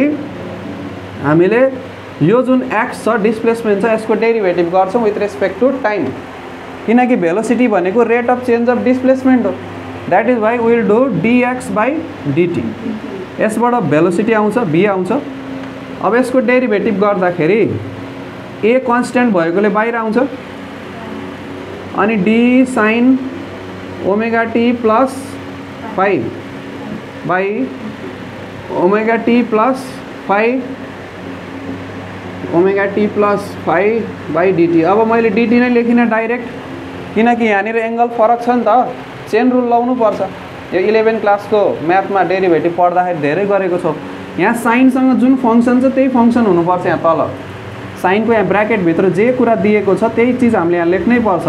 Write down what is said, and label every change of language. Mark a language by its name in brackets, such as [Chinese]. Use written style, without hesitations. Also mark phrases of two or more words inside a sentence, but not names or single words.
[Nepali] हामीले यो जुन एक्स छ डिस्प्लेसमेन्ट छ यसको डेरिभेटिभ गर्छौँ [English] with respect to time, [Nepali] किनकि भेलोसिटी भनेको [English] rate of change of displacement [Nepali] हो। [English] that is why will do dx by dt. [Nepali] यसबाट भेलोसिटी आउँछ, भी आउँछ। अब यसको डेरिभेटिभ गर्दाखेरि [English] a constant [Nepali] भएकोले बाहिर आउँछ, अनि [English] d sine omega t plus phi by omega t plus phi omega t plus phi by dt. [Nepali] अब मैले डिटी नै लेखिनँ डाइरेक्ट, किनकि यहाँनिर एङ्गल फरक छ नि त, [English] chain rule [Nepali] लाउनु पर्छ। यो 11 क्लासको म्याथमा डेरिभेटिभ पढ्दाखेरि धेरै गरेको छौँ। यहाँ साइनसँग जुन फङ्सन छ त्यही फङ्सन हुनुपर्छ। यहाँ तल साइनको यहाँ ब्राकेटभित्र जे कुरा दिएको छ त्यही चिज हामीले यहाँ लेख्नै पर्छ।